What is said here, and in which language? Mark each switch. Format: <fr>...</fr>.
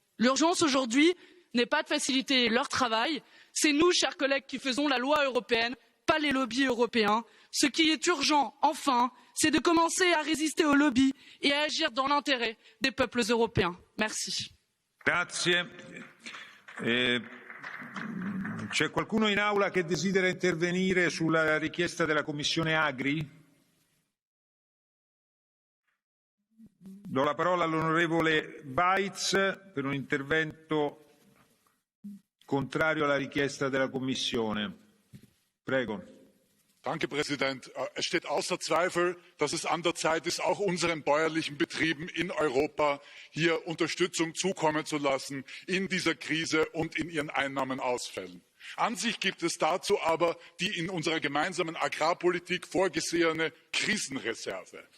<fr>L'urgence aujourd'hui n'est pas de faciliter leur travail, c'est nous, chers collègues, qui faisons la loi européenne, pas les lobbies européens. Ce qui est urgent, enfin, c'est de commencer à résister aux lobbies et à agir dans l'intérêt des peuples européens. Merci.</fr> <it>Grazie. C'è qualcuno in aula che desidera intervenire sulla richiesta della Commissione Agri? Do la parola all'onorevole Weitz per un intervento contrario alla richiesta della Commissione. Prego.</it> <de>Danke, Präsident. Es steht außer Zweifel, dass es an der Zeit ist, auch unseren bäuerlichen Betrieben in Europa hier Unterstützung zukommen zu lassen in dieser Krise und in ihren Einnahmenausfällen. An sich gibt es dazu aber die in unserer gemeinsamen Agrarpolitik vorgesehene Krisenreserve.</de>